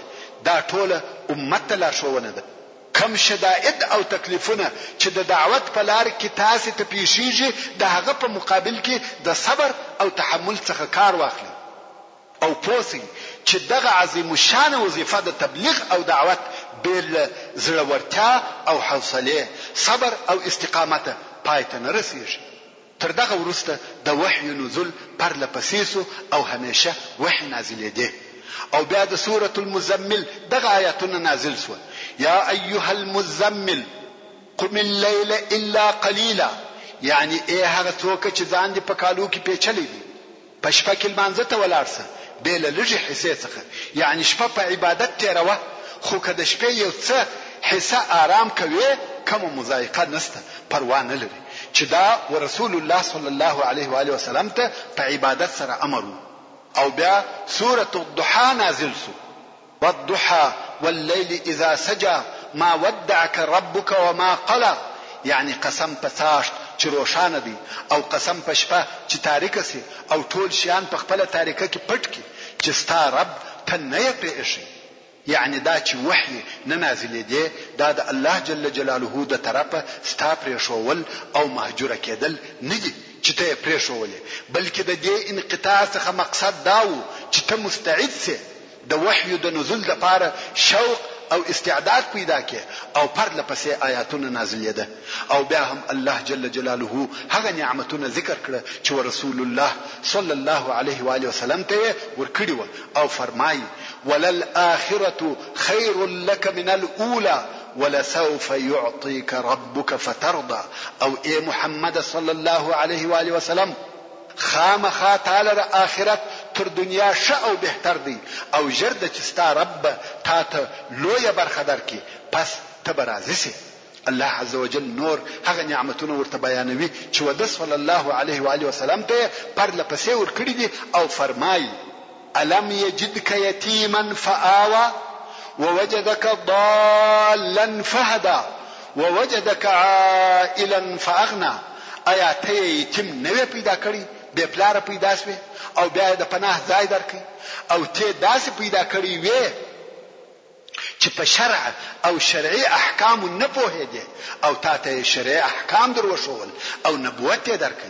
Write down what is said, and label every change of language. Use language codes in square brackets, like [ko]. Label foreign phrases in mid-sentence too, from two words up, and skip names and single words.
[ps] دا ټوله امت ته لارښوونه ده. کم شدائد او تکلیفونه چې د دعوت په لار کې تاسو ته پیښیږي، د هغه په مقابل کې د صبر او تحمل څخه کار واخلئ او پوسئ چې دغه عظیم الشان وظیفه د تبلیغ او دعوت بل زړورتیا او حوصله، صبر او استقامت پای ته نه رسیږي. تر دغه وروسته د وحی نزول پر لپسیسو او همیشه وحی نازلېده. او بیا د سوره المزمل دغه آیاتونه نازل شو. [ar] یا ایها المزمل قم الليل الا قليلا، [ps] یعنی هغه څوک چې ځان دې په کالو کې پیچلی دي، په شپه کې لمانځه ته ولاړسه بل لږه حصے څخه، یعنی شپه په عبادت تیروه، خو که د شپې یو څه حصہ آرام کوي کوم مضایقه نسته، پروا نه لري، چې دا ورسول الله [ar] صلی الله علیه و آله وسلم [ps] ته په عبادت سره امر. او بیا سوره الضحى نازل شو. [ar] والضحى والليل اذا سجى ما ودعك ربك وما قلى، [ps] یعنی قسم په څاشت چې روشانه دي او قسم په شپه چې تاریکه سي او ټول شیان په خپل تاریکه کې پټ کی چې ستا رب ته نه پېښي. یعنی دا چې وحی نه نازلې دی دا د [ar] الله جل جلاله [ps] د طرفه ستا پرېښول او مهجور کېدل نه دي چې ته پرېښولې، بلکې د دې انقطاع څخه مقصد دا و چې ته مستعد سې د وحی د نزول لپاره شوق او استعداد پیدا کړي او پر لپسې آیاتونه نازلې ده. او بیا هم [ar] الله جل جلاله [ps] هغه نعمتونه ذکر کړه چې رسول الله [ar] صلی الله علیه و آله وسلم [ps] ته ورکړي و او فرمایي [ar] وللآخرة خير لك من الأولى ولسوف يعطيك ربك فترضى. [ps] او اے محمد [ar] صلی الله علیه و آله وسلم [ps] خامخا تعالی آخرت تر دنیا ښه او بهتر دی او جرد چې ستا رب تا ته لویه برخه درکړي، پس ته به راضي سې. [ar] الله عز وجل [ps] نور هغه نعمتونه ورته بیانوي چې وده [ar] صلی الله علیه و آله وسلم [ps] ته پر لپسې ورکړي دي او فرمایي [ar] الم یجدک یتیما فآوى ووجدك ضالا فهدى ووجدك عائلا فاغنى. [ps] آیا ته یتیم نه پیدا کړی بې پلاره پیدا شوې او بیا د پناه ځای درکړي او ته داسې پیدا کړی وې چې په شرع او شرعي احکام نه پوهېږي او تا ته شرعي احکام در وښول او نبوت یې درکړي.